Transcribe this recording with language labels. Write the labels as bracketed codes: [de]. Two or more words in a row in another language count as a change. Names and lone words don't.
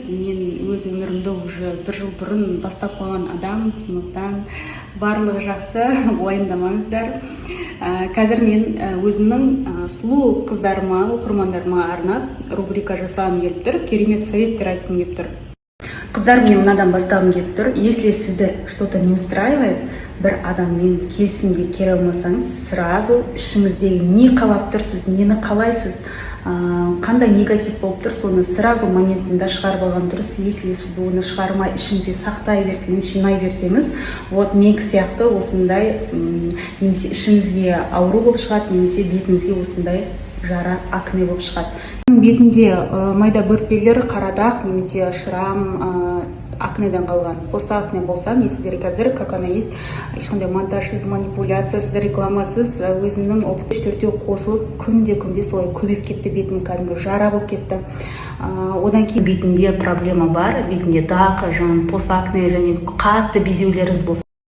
[kk] Мен өз өмірімді уже 1 жыл бұрын бастап қойған адам, сондықтан барлығы жақсы, уайымдамаңыздар. Қазір мен өзімнің сұлу қыздарыма, оқырмандарыма арнап рубрика жасағым келіп тұр, керемет советтер айтқым келіп тұр. Қыздар, мен мынадан бастағым келіп тұр. Если сізді [ru] что-то не устраивает, [kk] бір адаммен келісімге келе алмасаңыз, сразу ішіңіздегі не қалап тұрсыз, нені қалайсыз, қандай негатив болып тұр, соны сразу моментында шығарып алған дұрыс. Если сіз оны шығармай ішіңізде сақтай берсеңіз, жинай берсеңіз, вот мен сияқты осындай немесе ішіңізге ауру болып шығады, немесе бетіңізге осындай жара, акне болып шығады. Бетінде майда бөртпелер, қарадақ немесе шрам, акнеден қалған. Осы акне болса, мен сіздерге қазір, [ru] как она есть, [kk] ешқандай монтажсыз, манипуляциясыз, рекламасыз, өзімнің опыт 3-4 қосылып, күнде солай көбейіп кетті, бетім кәдімгі жара болып кетті. Одан кейін бетінде проблема бар, бетінде дақ, пос акне және қатты безеулеріңіз болса,